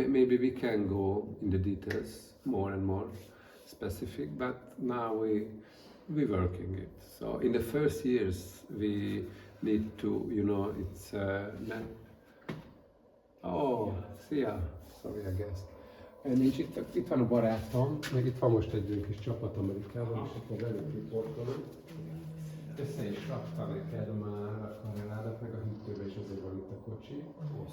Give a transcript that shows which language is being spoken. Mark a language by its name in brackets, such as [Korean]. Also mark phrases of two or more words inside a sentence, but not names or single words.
[English] Maybe we can go in the details more and more specific, but now we working it. So in the first years we need to, you know, it's szia! Sorry, I guess. [Hungarian] Nincs itt van a barátom, meg itt van most egy kis csapat Amerikában, és itt meg velük riportolunk. Össze is rakta neked már a kamerádat, meg a hűtőbe is azért van itt a kocsi.